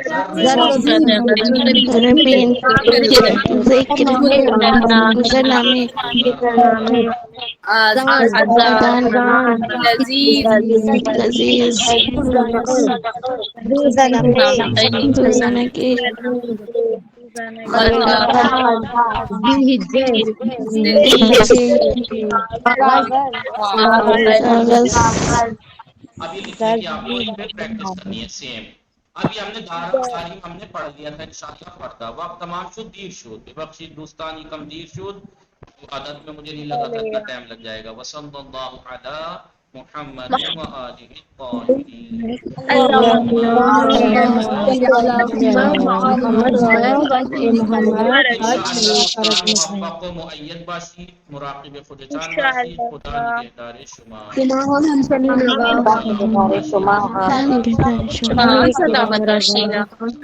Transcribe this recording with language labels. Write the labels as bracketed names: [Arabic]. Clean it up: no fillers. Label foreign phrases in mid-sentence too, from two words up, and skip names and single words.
[Urdu] اب یہ لکھنے کی آپ کو پریکٹس کرنی ہے سیم. ابھی ہم نے دارالتعلیم ہم نے پڑھ لیا تھا انشاءاللہ پڑھتا. [Persian] وقت تمام شد دیر شد. ببخشید دوستانی کم دیر شد. [Urdu] عدد میں مجھے نہیں لگا تھا اتنا ٹائم لگ جائے گا. [Arabic] وصلی اللہ علی محمد و آلہ الطاہرین. [Persian] مؤید باشید، مراقب خود جان باشید. خدا نگہدار شما.